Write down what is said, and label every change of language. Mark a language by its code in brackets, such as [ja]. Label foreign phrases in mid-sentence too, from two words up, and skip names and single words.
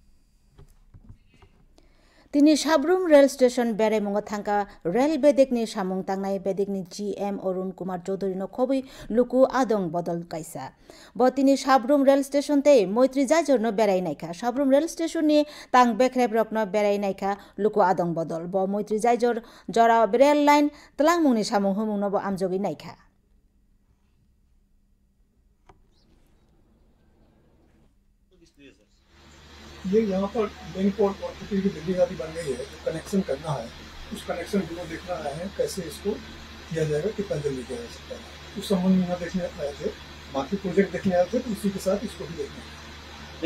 [trp] তিনি সাবরুম রেল স্টেশন বেড়াইমুঙ্গ থাকা রেল বেদেকনি সামুং তাंनाय बेदेकनि GM अरुण कुमार चौधरी न खबै लुकु आदं बदल कायसा ब तिनी साबरुम रेल स्टेशन ते मैत्री जाजर न बेरायनायखा साबरुम रेल स्टेशन नि तां बेख्रेब रकन बेरायनायखा लुकु आदं बदल ब मैत्री जाजर जरा रेल लाइन तलांगमुंनि सामुं हुमुं न ब आमजगि नायखा [hi] ये यहाँ पर बैंक और की बिल्डिंग आदि बन गई है, जो कनेक्शन करना है उस कनेक्शन को देखना है कैसे इसको किया जाएगा, कितना जल्दी किया जा सकता है, उस संबंध में यहाँ देखने आए थे, बाकी प्रोजेक्ट देखने आए थे, तो उसी के साथ इसको भी देखना है।